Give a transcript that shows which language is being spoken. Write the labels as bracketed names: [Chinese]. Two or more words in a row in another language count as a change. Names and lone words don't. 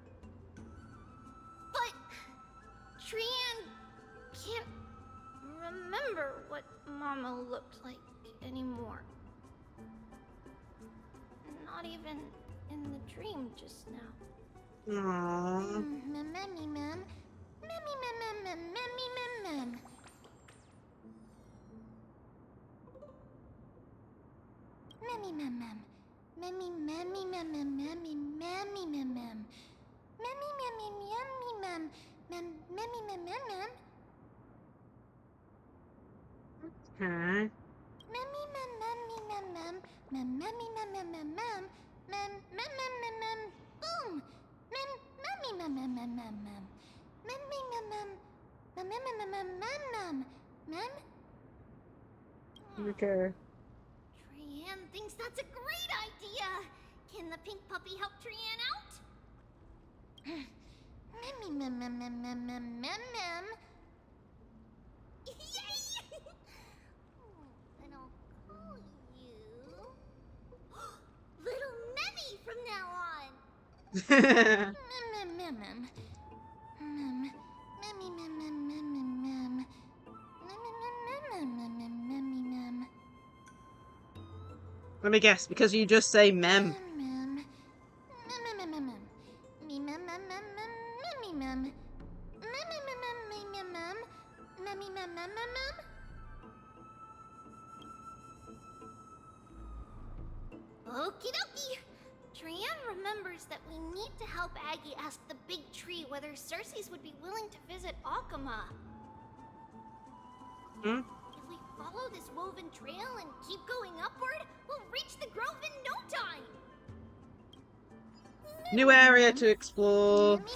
[English] But Trian can't remember what Mama looked like anymore. Not even in the dream just now. Aww. Memmy mem. Memmy mem mem mem memmy mem mem. Memmy mem mem. Memmy memmy mem mem memmy memmy mem mem. Memmy memmy memmy mem. Mem memmy mem mem mem. Okay. Memmy mem memmy mem mem. Mem memmy mem mem mem mem. Mem mem mem mem mem. Boom. Mem memmy mem mem mem mem mem. Memmy mem mem. Mem mem mem mem mem mem. Mem. Okay. Trian thinks that's a great idea. Can the pink puppy help Trian out? Memmy mem mem mem mem mem mem mem. Yay! Then I'll call you Little Memmy from now on. Mem mem mem mem. Mem memmy mem mem mem mem mem. Mem mem mem mem mem mem memmy mem. Let me guess, because you just say mem. Mem. Mem mem mem mem mem. Me mem mem mem mem memmy mem. Mem mem mem mem me mem mem. Memmy mem mem mem mem. Okie dokie. Trian remembers that we need to help Aggie ask the big tree whether Cersei's would be willing to visit Alkema. Hmm? If we follow this woven trail and keep going upward, we'll reach the grove in no time. New area to explore.